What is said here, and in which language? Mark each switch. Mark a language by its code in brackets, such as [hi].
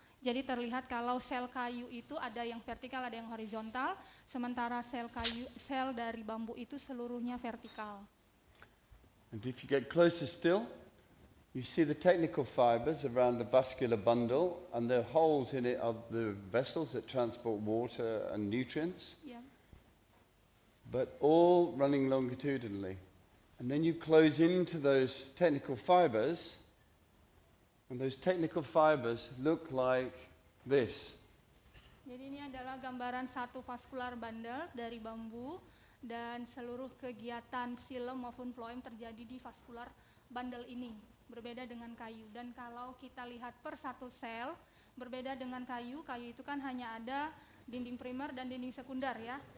[id] Jadi terlihat kalau sel kayu itu ada yang vertikal, ada yang horizontal, sementara sel dari bambu itu seluruhnya vertikal. [en] And if you get closer still, you see the technical fibers around the vascular bundle, and the holes in it are the vessels that transport water and nutrients, but all running longitudinally. And then you close into those technical fibers, and those technical fibers look like this. [id] Jadi ini adalah gambaran satu vascular bundle dari bambu, dan seluruh kegiatan silem maupun phloem terjadi di vascular bundle ini. Berbeda dengan kayu, dan kalau kita lihat per satu sel, berbeda dengan kayu itu kan hanya ada dinding primer dan dinding sekunder ya.